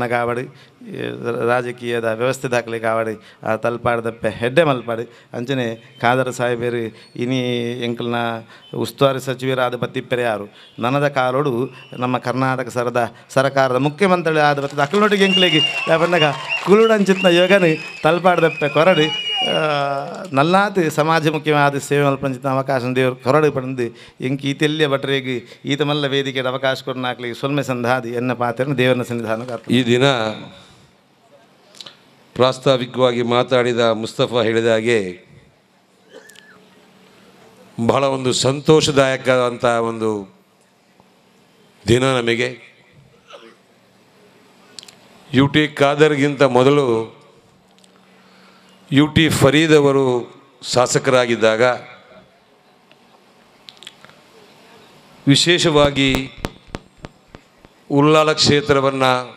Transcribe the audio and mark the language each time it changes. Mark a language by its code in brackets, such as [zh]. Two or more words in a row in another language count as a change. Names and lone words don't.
[tcy] ಕಾವಡಿ ರಾಜಕೀಯದ ವ್ಯವಸ್ಥೆ ದಾಖಲೆ ಕಾವಡಿ ಆ ತಲ್ಪಾಡ್ದಪ್ಪೆ ಹೆಡ್ಡೆ ಮಲ್ಪಾಡಿ ಅಂಚನೆ ಖಾದರ್ ಸಾಹೇಬರು ಇನಿ ಎಂಕಲ್ನ ಉಸ್ತುವಾರಿ ಸಚಿವರಾದ ಬತ್ತಿಪ್ಪರೆ ಯಾರು ನನದ ಕಾಲೋಡು ನಮ್ಮ ಕರ್ನಾಟಕ ಸರಕಾರದ ಮುಖ್ಯಮಂತ್ರಿ ಆದ ಬತ್ತದ ಅಕ್ಕಲೊಟ್ಟಿಗೆ ಎಂಕ್ಲಿಗೆ ಬಂದಾಗ ಕುಳುಡಂಚಿತ್ನ ಯೋಗನು ತಲ್ಪಾಡ್ದಪ್ಪೆ ಕೊರಡು ನಲ್ಲಾತ್ ಸಮಾಜ ಮುಖ್ಯವಾದ ಸೇವೆ ಮಲ್ಪಂಚಿತ್ನ ಅವಕಾಶ ದೇವರು ಕೊರಡು ಪಡೆದು ಎಂಕಿ ಈತೆಲ್ಯ ಬಟ್ರೆಗೆ ಈತ ಮಲ್ಲ ವೇದಿಕೆಯ ಅವಕಾಶ ಕೊಟ್ಟು ನಾಕ್ಲಿಗೆ ಸೊಲ್ಮೆ ಸಂಧಾದಿ ಎನ್ನ ಪಾತ್ರ ದೇವರ ಸನ್ನಿಧಾನ [kn] ಈ ದಿನ ಪ್ರಾಸ್ತಾವಿಕವಾಗಿ ಮಾತಾಡಿದ ಮುಸ್ತಫಾ ಹೇಳಿದ ಹಾಗೆ ಬಹಳ ಒಂದು ಸಂತೋಷದಾಯಕವಾದಂಥ ಒಂದು ದಿನ ನಮಗೆ. ಯು ಟಿ ಖಾದರ್ಗಿಂತ ಮೊದಲು ಯು ಟಿ ಫರೀದ್ ಅವರು ಶಾಸಕರಾಗಿದ್ದಾಗ ವಿಶೇಷವಾಗಿ ಉಳ್ಳಾಲ ಕ್ಷೇತ್ರವನ್ನು